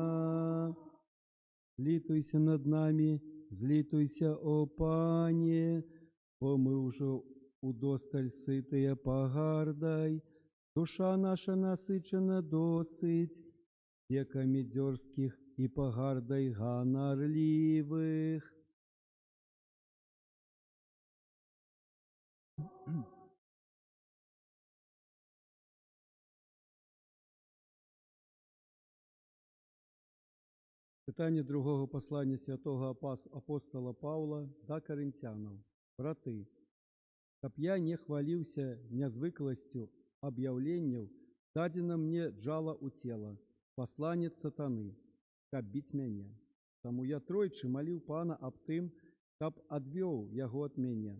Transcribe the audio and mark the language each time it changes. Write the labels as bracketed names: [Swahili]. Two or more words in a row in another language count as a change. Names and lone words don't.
[Belarusian] Злітуйся над намі, злітуйся, о Пане, бо мы ўжо удосталь сытыя пагардай, душа наша насычана досыць векамі дзёрзкіх і пагардай ганарлівых. [Ukrainian] Читання другого послання святого апостола Павла да Коринтянам. [Belarusian] Браты, каб я не хваліўся нязвыкласцю аб'яўленняў, дадзена мне джала ў цела, пасланец сатаны, каб біць мяне. Таму я тройчы маліў Пана аб тым, каб адвёў яго ад мяне.